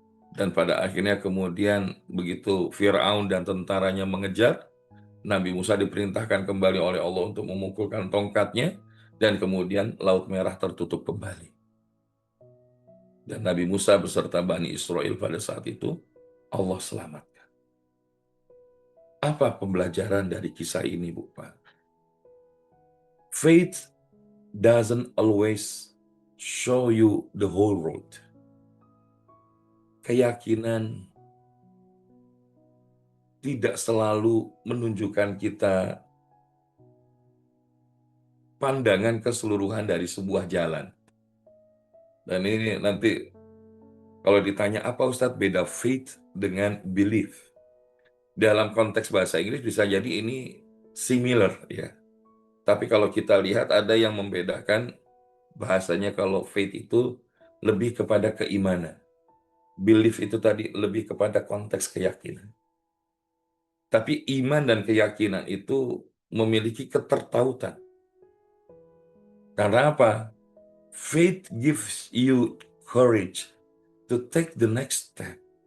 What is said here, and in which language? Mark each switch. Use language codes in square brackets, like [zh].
[id] Dan pada akhirnya kemudian begitu Fir'aun dan tentaranya mengejar, Nabi Musa diperintahkan kembali oleh Allah untuk memukulkan tongkatnya, dan kemudian Laut Merah tertutup kembali. Dan Nabi Musa beserta Bani Israel pada saat itu, Allah selamatkan. Apa pembelajaran dari kisah ini, Bu Pak? [en] Faith doesn't always show you the whole road. [id] Keyakinan tidak selalu menunjukkan kita pandangan keseluruhan dari sebuah jalan. Dan ini nanti kalau ditanya apa Ustadz beda faith dengan belief? Dalam konteks bahasa Inggris bisa jadi ini similar ya. Tapi kalau kita lihat ada yang membedakan bahasanya, kalau faith itu lebih kepada keimanan. Belief itu tadi lebih kepada konteks keyakinan. Tapi iman dan keyakinan itu memiliki ketertautan. Karena apa? [en] Faith gives you courage to take the next step.